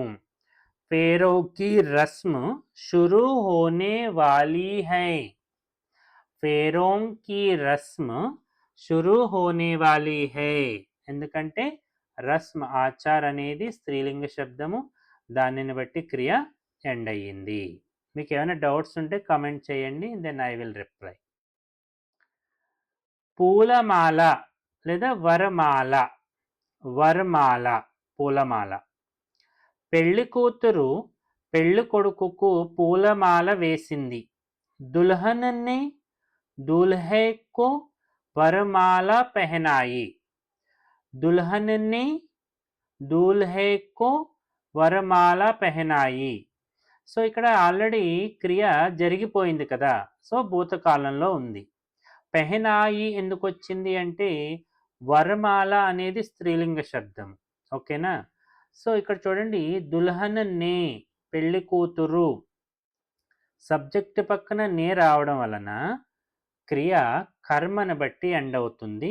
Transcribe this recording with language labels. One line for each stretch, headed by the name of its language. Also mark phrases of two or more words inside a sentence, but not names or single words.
Hindi: फेरों की रस्म शुरू होने वाली है. फेरों की रस्म शुरू होने वाली है.
Telugu: ఎందుకంటే రస్మ్, ఆచార్ అనేది స్త్రీలింగ శబ్దము, దానిని బట్టి క్రియ ఎండ్ అయ్యింది. మీకు ఏమైనా డౌట్స్ ఉంటే కామెంట్ చేయండి,
English: then I will reply.
Telugu: పూలమాల లేదా వరమాల. వరమాల పూలమాల. పెళ్లి కూతురు పెళ్లి కొడుకుకు పూలమాల వేసింది.
Hindi: दुल्हन ने दूल्हे को वरमाला पहनाई. दुल्हन ने दूल्हे को वरमाला पहनाई.
Telugu: సో ఇక్కడ ఆల్రెడీ క్రియ జరిగిపోయింది కదా, సో భూతకాలంలో ఉంది. పెహనాయి ఎందుకు వచ్చింది అంటే వరమాల అనేది స్త్రీలింగ శబ్దం. ఓకేనా. సో ఇక్కడ చూడండి,
Hindi: दुल्हन ने
Telugu: పెళ్లి కూతురు, సబ్జెక్ట్ పక్కన నే రావడం వలన క్రియ కర్మను బట్టి ఎండ్ అవుతుంది.